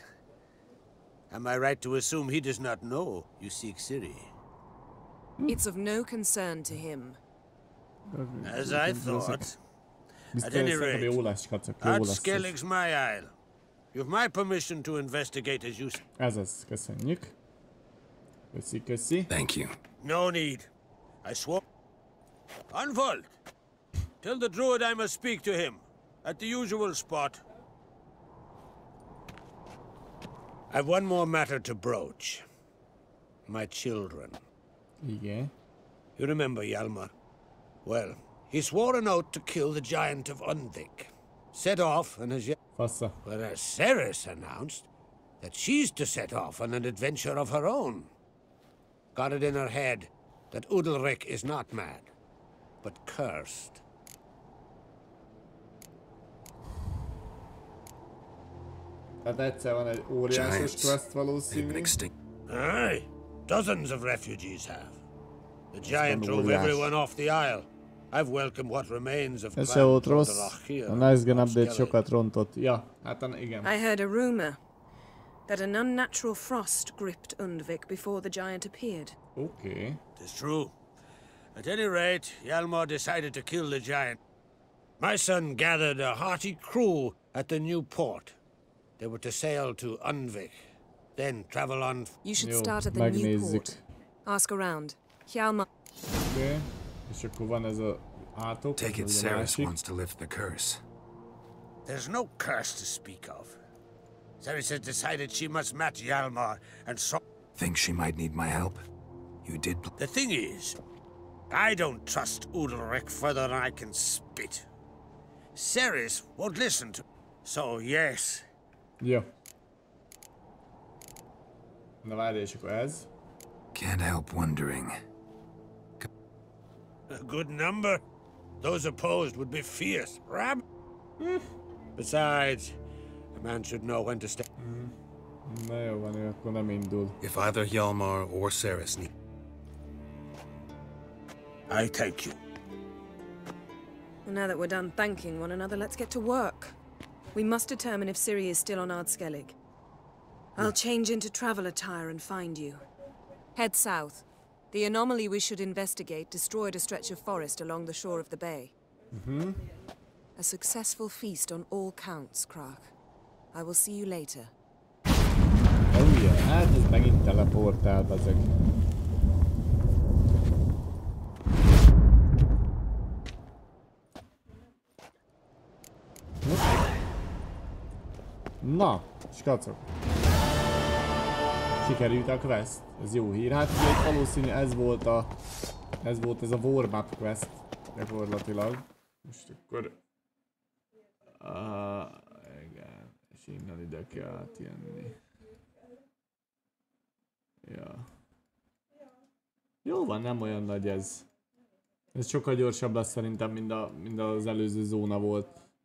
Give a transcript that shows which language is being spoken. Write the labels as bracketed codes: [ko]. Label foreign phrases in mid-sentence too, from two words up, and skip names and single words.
[en] Am I right to assume he does not know you seek Ciri? It's of no concern to him. As I thought. At any rate, Skellige's my isle. You have my permission to investigate as you... [hu] Ez, köszönjük. Köszi. [en] Thank you. No need. I swore... Unfold! Tell the druid I must speak to him. At the usual spot. I've one more matter to broach. My children. [hu] Igen. [en] You remember Hjalmar? Well, he swore an oath to kill the giant of Undvik. Set off and has yet... Whereas Ceres announced that she's to set off on an adventure of her own. Got it in her head that Udalric is not mad, but cursed. [hu] Tehát egyszer van egy óriásos quest valószínű. [en] Aye, dozens of refugees have. The giant drove everyone off the isle. I've welcomed what remains of [hu] Ez se volt rossz. A Nice Gun update sokat rontott. Ja, hát igen. [en] I heard a rumor that an unnatural frost gripped Undvik before the giant appeared. Okay. It's true. At any rate, Hjalmar decided to kill the giant. My son gathered a hearty crew at the new port. They were to sail to Undvik, then travel on... You should start at the new port. Ask around. Hjalmar... [hu] Okay. És akkor van ez a átok. [en] Take it Ceres wants to lift the curse. There's no curse to speak of. Ceres has decided she must match Hjalmar, and so... Think she might need my help? You did... The thing is, I don't trust Udalric further than I can spit. Ceres won't listen to... So, yes. [hu] Jó. Na várj, és akkor ez. [en] Can't help wondering. A good number. Those opposed would be fierce. Besides, a man should know when to stay. [hu] Na jó van, akkor nem indul. [en] If either Hjalmar or Ceres need... I thank you. Well, now that we're done thanking one another, let's get to work. We must determine if Ciri is still on Skellige. I'll change into travel attire and find you. Head south. The anomaly we should investigate destroyed a stretch of forest along the shore of the bay. A successful feast on all counts, Krak. I will see you later. Oh yeah, [hu] hát ez megint teleportál, bazeg. Na, skacok. Sikerült a quest. Ez jó hír. Hát ugye valószínű ez volt ez a [en] warm-up quest [hu] gyakorlatilag. Most akkor... igen. És innen ide kell átjönni. Ja. Jó van, nem olyan nagy ez. Ez sokkal gyorsabb lesz szerintem, mint az előző zóna volt.